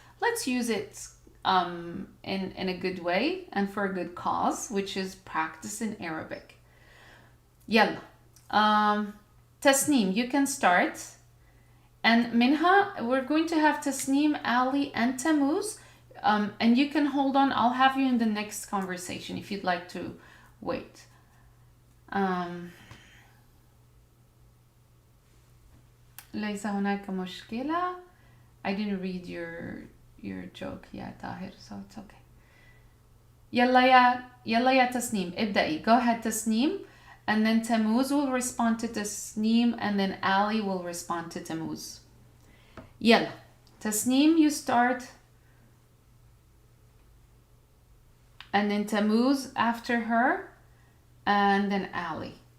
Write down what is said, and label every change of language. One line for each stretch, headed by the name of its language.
English: Let's use it in a good way and for a good cause, which is practice in Arabic. Yalla. Tasneem, you can start. And Minha, we're going to have Tasneem, Ali, and Tammuz. And you can hold on. I'll have you in the next conversation if you'd like to wait.
Arabic: um, ليس هناك مشكلة.
English: I didn't read your joke يا طاهر, so it's okay.
Arabic: يلا يا تسنيم, ابدأي.
English: Go ahead Tasneem, and then Tammuz will respond to Tasneem, and then Ali will respond to Tammuz. يلا Tasneem, you start, and then Tammuz after her, and then Ali.